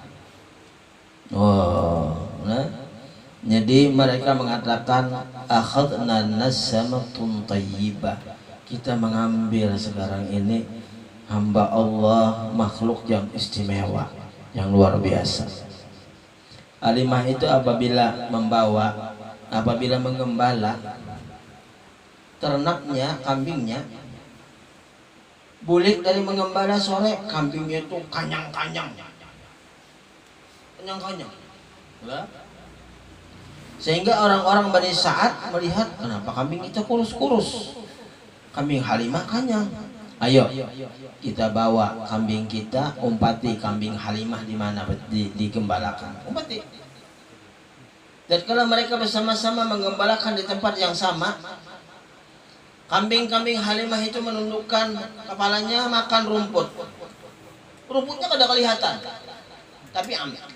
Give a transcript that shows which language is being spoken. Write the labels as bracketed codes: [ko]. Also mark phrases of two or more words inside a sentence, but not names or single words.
[id] Oh, nah, jadi mereka mengatakan [ar] أخذنا نسمة طيبة, [id] kita mengambil sekarang ini hamba Allah, makhluk yang istimewa, yang luar biasa. Halimah itu apabila menggembala ternaknya, kambingnya, bulik dari menggembala sore, kambingnya itu kanyang-kanyang, sehingga orang-orang Bani Sa'ad melihat, kenapa kambing kita kurus-kurus, kambing Halimah kanyang. Ayo kita bawa kambing kita, umpati kambing Halimah di mana digembalakan, umpati. Dan kalau mereka bersama-sama menggembalakan di tempat yang sama, kambing-kambing Halimah itu menundukkan kepalanya makan rumput. Rumputnya kada kelihatan, tapi ambil.